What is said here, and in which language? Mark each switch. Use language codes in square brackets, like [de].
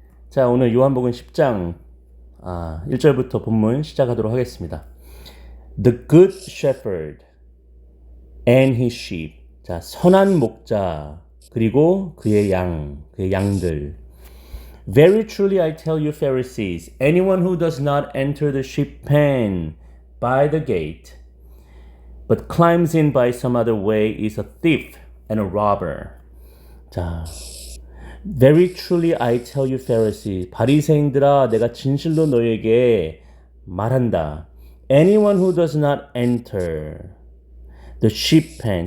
[ko] 자, 오늘 요한복음 10장 1절부터 본문 시작하도록 하겠습니다. [en] The good shepherd and his sheep. [ko] 자, 선한 목자 그리고 그의 양들. [en] Very truly I tell you Pharisees, anyone who does not enter the sheep pen by the gate, but climbs in by some other way is a thief and a robber. [ko] 자, [en] Very truly I tell you Pharisee, [ko] 바리새인들아 내가 진실로 너에게 말한다. [en] Anyone who does not enter the sheep pen.